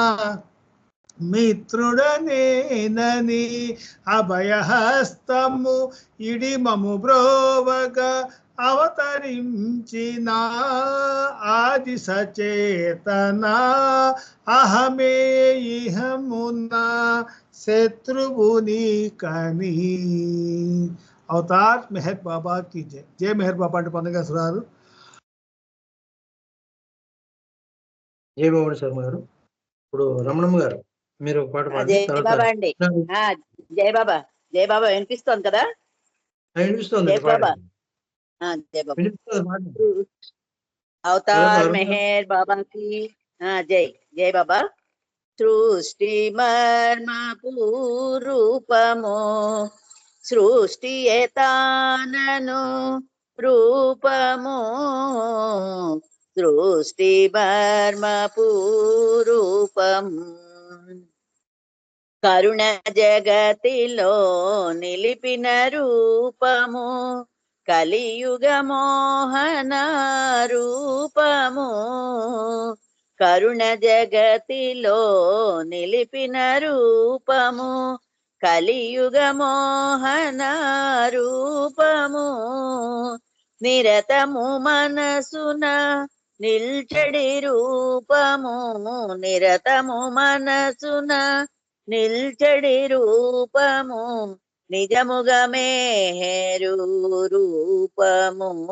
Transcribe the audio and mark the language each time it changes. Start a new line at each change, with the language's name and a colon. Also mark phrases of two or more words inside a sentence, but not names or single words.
Telugu: మిత్రుడనేనని అభయహస్తము ఇడిమము బ్రోవగా అవతరించిన ఆది సచేతన అహమే ఇహమున శత్రువుని కని.
Hindi: అవతార్ మెహర్ బాబా की जय. जय मेहर बाबा
Telugu: అంటే పండుగరారు. జై బాబా శర్మ గారు. ఇప్పుడు రమణమ్మ గారు మీరు ఒక పాట పాడండి. జై బాబా అండి. జై బాబా. జై బాబా వినిపిస్తోంది కదా? వినిపిస్తుంది. జై బాబా.
Hindi: जय बाबा. अवतार मेहर बाबा की जय. जय बाबा.
Telugu: సృష్టి మర్మ పూరూపమో సృష్టి ఏతానను రూపమో సృష్టి మర్మ పూరూపమ కరుణ జగతిలో నిలిపిన రూపము కలియుగ మోహన రూపము కరుణ జగతిలో నిలిపిన రూపము కలియుగ మోహన రూపము నిరతము మనసున నిల్చడి రూపము నిరతము మనసున నిల్చడి రూపము నిజముగా మేరు రూపము